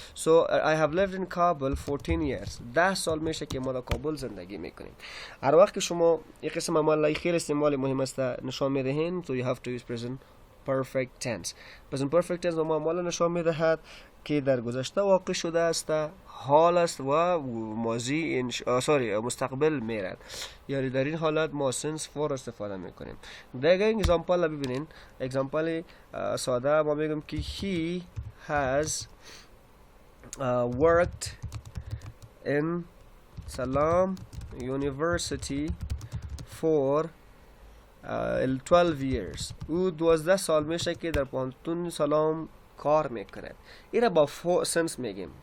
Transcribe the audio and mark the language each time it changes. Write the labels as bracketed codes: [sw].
[en] So I have lived in Kabul 14 years. [fa] 10 سال میشه که ما در کابل زندگی میکنیم. هر وقت که شما یک قسم عمل خیلی استعمال مهم است نشان میدهین، [en] so you have to use present perfect tense. [fa] present perfect tense ما عمل نشان میدهد که در گذشته واقع شده است، حال است و ماضی مستقبل میرد. یعنی در این حالت ما since for استفاده میکنیم. دیگه اگزامپل ببینین. اگزامپل ساده ما میگم که [en] he has worked in Salam University for 12 years. [fa] او 12 سال میشه که در پانتون سلام کار میکنه. ایره با since میگیم.